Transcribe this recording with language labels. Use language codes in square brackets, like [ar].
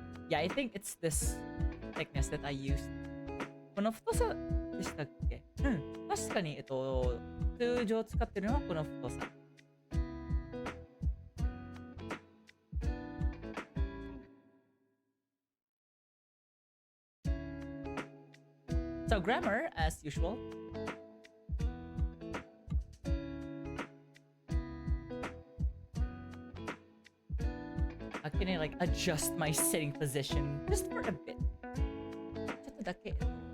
[en] Yeah, I think it's this thickness that I used. [ja] この太さでしたっけ？うん。確かに、通常使ってるのはこの太さ。 [en] So grammar, as usual. Can I like adjust my sitting position just for a bit? [ja] ちょっとだけ、sorry.